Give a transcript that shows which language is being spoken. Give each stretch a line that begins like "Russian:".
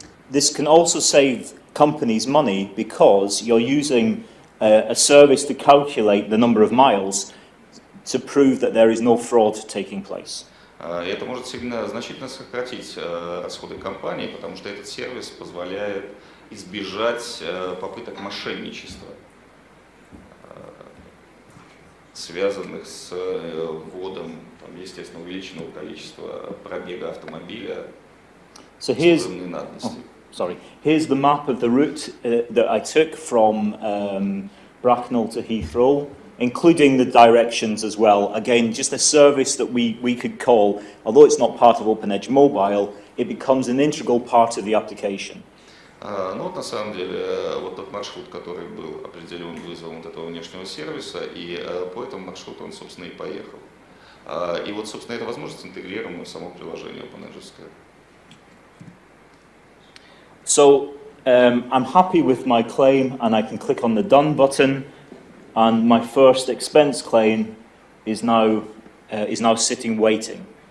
English: This can also save companies money because you're using a service to calculate the number of miles to prove that there is no fraud taking place.
Russian: И это может значительно сократить расходы компании, потому что этот сервис позволяет избежать попыток мошенничества, связанных с вводом, естественно, увеличенного количества пробега автомобиля с уровнем надобности.
English: Here's the map of the route that I took from Bracknell to Heathrow, including the directions as well. Again, just a service that we could call, although it's not part of OpenEdge Mobile, it becomes an integral part of the application.
Russian: Ну вот на самом деле вот тот маршрут, который был определен вызовом вот этого внешнего сервиса, и по этому маршруту он, собственно, и поехал. И вот, собственно, эта возможность интегрирована в само приложение OpenEdge.
English: So I'm happy with my claim and I can click on the done button and my first expense claim is now sitting waiting.